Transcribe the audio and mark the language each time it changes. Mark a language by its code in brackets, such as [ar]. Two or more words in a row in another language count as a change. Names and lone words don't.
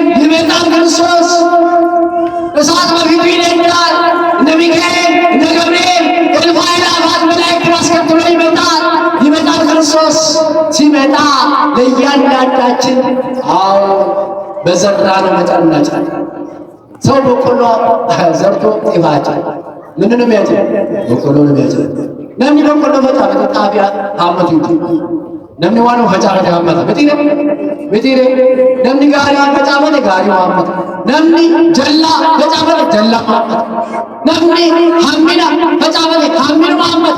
[am] ይመጣል ክርስቶስ። እሳት በፊቱ ይነዳል። እነ ሚካኤል እነ ገብርኤል እልፍ አእላፋት መላእክትን አስከትሎ ይመጣል ክርስቶስ። ሲመጣ ለእያንዳንዳችን በዘራነው መጠን እናጭዳለን። ሰው በቆሎ ዘርቶ ጤፍ አያጭድም። ምንድን ነው የሚያጭድ? በቆሎ ነው የሚያጭድ። [om] namni boqqolloo facaafate xaafiyaa haammatuuti. Namni waan facaafate haammata. Mitiire namni gaarii facaafate gaarii haammata. Namni jallaa facaafate jallaa haammata. Namni hammina facaafate hammina haammata.